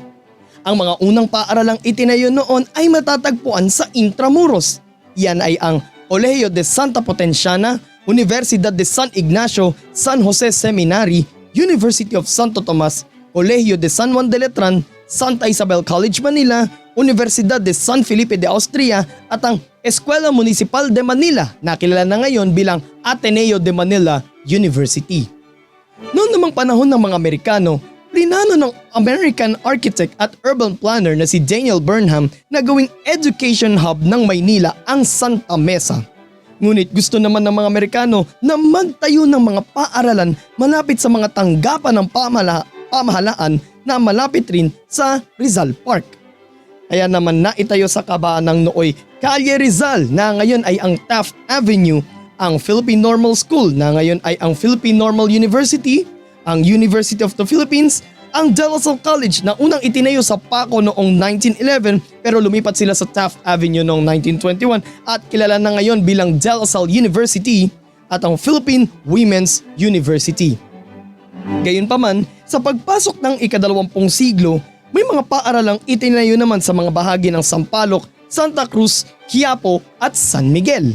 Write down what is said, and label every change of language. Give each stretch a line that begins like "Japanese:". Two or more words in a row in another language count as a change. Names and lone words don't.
Filipino: Ang mga unang paaralang itinayo noon ay matatagpuan sa Intramuros. Yan ay ang Colegio de Santa Potenciana, Universidad de San Ignacio, San Jose Seminary, University of Santo Tomas, Colegio de San Juan de Letran, Santa Isabel College Manila, Universidad de San Felipe de Austria at ang Eskwela Municipal de Manila na kilala na ngayon bilang Ateneo de Manila University. Noong namang panahon ng mga Amerikano, plinano ng
English: American architect
Filipino: at
English: urban planner
Filipino: na si Daniel Burnham na gawing
English: education hub
Filipino: ng Maynila ang Santa Mesa. Ngunit gusto naman ng mga Amerikano na magtayo ng mga paaralan malapit sa mga tanggapan ng pamahalaan na malapit rin sa Rizal Park. Kaya naman naitayo sa kabaan ng nooy Calle Rizal na ngayon ay ang Taft Avenue, ang Philippine Normal School na ngayon ay ang Philippine Normal University, ang University of the Philippines, ang De La Salle College na unang itinayo sa Paco noong 1911 pero lumipat sila sa Taft Avenue noong 1921 at kilala na ngayon bilang De La Salle University, at ang Philippine Women's University. Gayunpaman, sa pagpasok ng ika-20 siglo, may mga paaralang itinayo naman sa mga bahagi ng Sampaloc, Santa Cruz, Quiapo at San Miguel.